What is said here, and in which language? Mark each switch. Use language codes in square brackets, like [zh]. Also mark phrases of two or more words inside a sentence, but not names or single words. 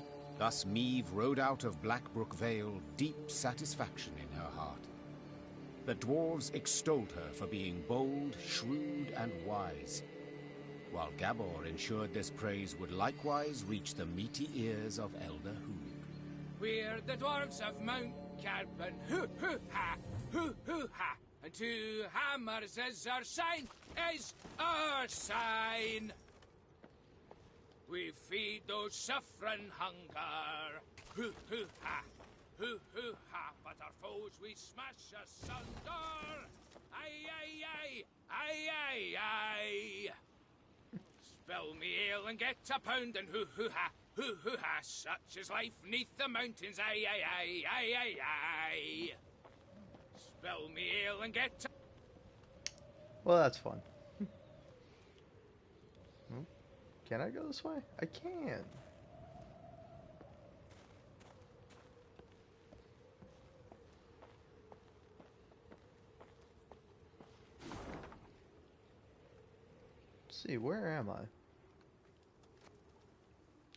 [en] Thus Meve rode out of Blackbrook Vale, deep satisfaction in her heart. The dwarves extolled her for being bold, shrewd, and wise, while Gabor ensured this praise would likewise reach the meaty ears of Elder Hoog. We're the dwarves of Mount Carbon, hoo-hoo-ha, hoo-hoo-ha. And 2 hammers is our sign, is our sign. We feed those suffering hunger, hoo-hoo-ha, hoo-hoo-ha. But our foes we smash asunder, aye-aye-aye, aye-aye-aye. Spill me ale and get a pound and hoo-hoo-ha, hoo-hoo-ha. Such is life neath the mountains, aye-aye-aye, aye-aye-aye. Spill me ale and get to... Well, that's fun. Can I go this way? I can. Let's see, where am I?